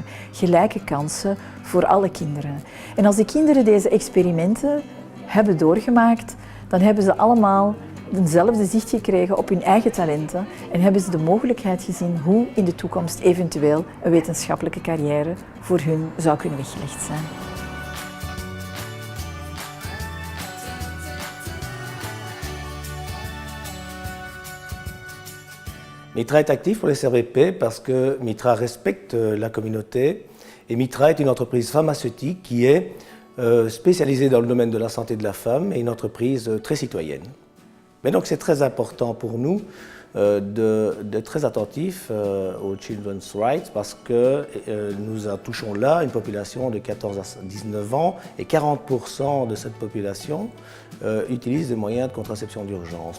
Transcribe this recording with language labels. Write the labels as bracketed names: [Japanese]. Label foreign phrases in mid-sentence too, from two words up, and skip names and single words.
[Dutch] Gelijke kansen voor alle kinderen. En als de kinderen deze experimenten hebben doorgemaakt, dan hebben ze allemaal eenzelfde zicht gekregen op hun eigen talenten en hebben ze de mogelijkheid gezien hoe in de toekomst eventueel een wetenschappelijke carrière voor hun zou kunnen weggelegd zijn. [French] Mitra est actif pour les CRVP parce que Mitra respecte la communauté et Mitra est une entreprise pharmaceutique qui est spécialisée dans le domaine de la santé de la femme et une entreprise très citoyenne. Mais donc c'est très important pour nous d'être très attentifs aux [English] Children's Rights [French] parce que nous touchons là une population de 14 à 19 ans et 40% de cette population utilise des moyens de contraception d'urgence.